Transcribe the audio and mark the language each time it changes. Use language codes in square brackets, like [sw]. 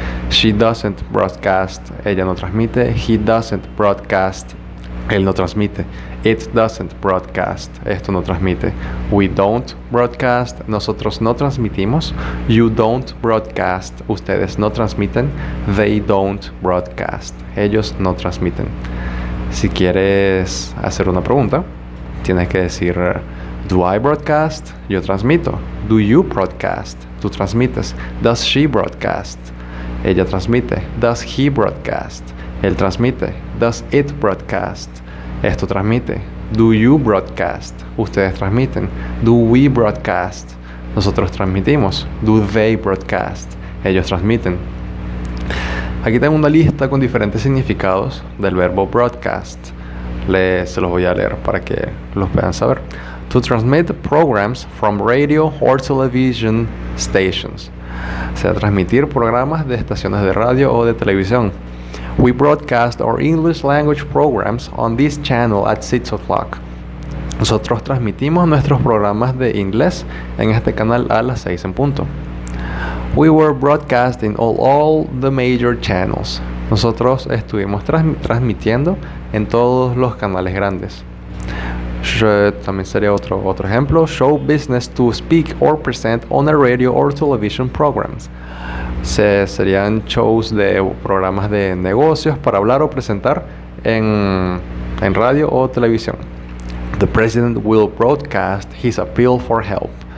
[en] She doesn't broadcast, [es] ella no transmite, [en] he doesn't broadcast, [es] él no transmite. [en] It doesn't broadcast, [es] esto no transmite. [en] We don't broadcast, [es] nosotros no transmitimos. [en] You don't broadcast, [es] ustedes no transmiten. [en] They don't broadcast, [es] ellos no transmiten. Si quieres hacer una pregunta, tienes que decir [en] do I broadcast? [es] Yo transmito. [en] Do you broadcast? [es] Tú transmites. [en] Does she broadcast? [es] Ella transmite. [en] Does he broadcast? [es] Él transmite. [en] Does it broadcast? [es] Esto transmite. [en] Do you broadcast? [es] Ustedes transmiten. [en] Do we broadcast? [es] Nosotros transmitimos. [en] Do they broadcast? [es] Ellos transmiten. Aquí tengo una lista con diferentes significados del verbo broadcast. Se los voy a leer para que los puedan saber. [en] To transmit programs from radio or television stations. [es] O sea, transmitir programas de estaciones de radio o de televisión. [en] We broadcast our English language programs on this channel at 6 o'clock. [es] Nosotros transmitimos nuestros programas de inglés en este canal a las 6 en punto. [en] We were broadcasting on all the major channels. [es] Nosotros estuvimos transmitiendo en todos los canales grandes. También sería otro ejemplo. [en] Show business to speak or present on a radio or television programs. [es] Serían shows de programas de negocios para hablar o presentar en radio o televisión. [en] The president will broadcast his appeal for help.